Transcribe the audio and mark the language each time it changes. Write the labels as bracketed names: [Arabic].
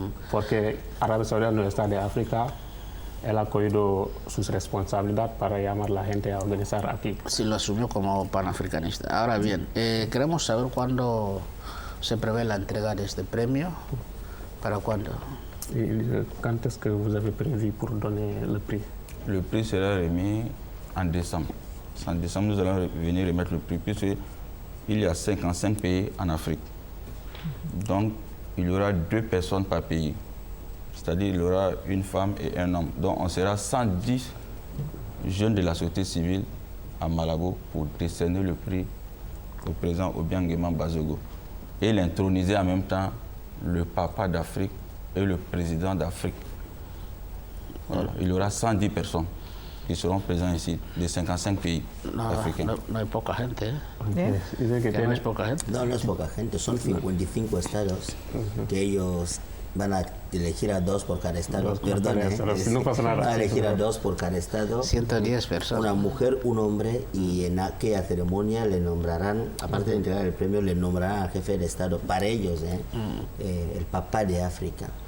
[Spanish] Porque Arabia Saudita no está de África, él ha cogido su responsabilidad para llamar a la gente a organizar aquí. Sí, lo asumió como panafricanista. Ahora bien, queremos saber cuándo se prevé la entrega de este premio. ¿Para cuándo? [French] Quand est-ce que vous avez prévu pour donner le prix? Le prix sera remis en décembre. En décembre, nous allons venir remettre le prix, puisqu'il y a 55 pays en Afrique. Donc, il y aura 2 personnes par pays. C'est-à-dire qu'il y aura une femme et un homme. Donc, on sera 110 jeunes de la société civile à Malabo pour décerner le prix au président Obiang Nguema Mbasogo. Et l'introniser en même temps le papa d'Afrique et le président d'Afrique. Voilà. Il y aura 110 personnes qui seront présentes ici, de 55 pays africains. [Spanish] No hay poca gente, ¿eh? ¿Eh? Que no es poca gente. No, no es poca gente, son 55 estados que ellos van a elegir a 2 por cada estado. Perdón, no pasa nada. Van a elegir a 2 por cada estado. 110 personas. Una mujer, un hombre, y en aquella ceremonia le nombrarán, aparte de entregar el premio, le nombrarán al jefe de estado, para ellos, el papá de África.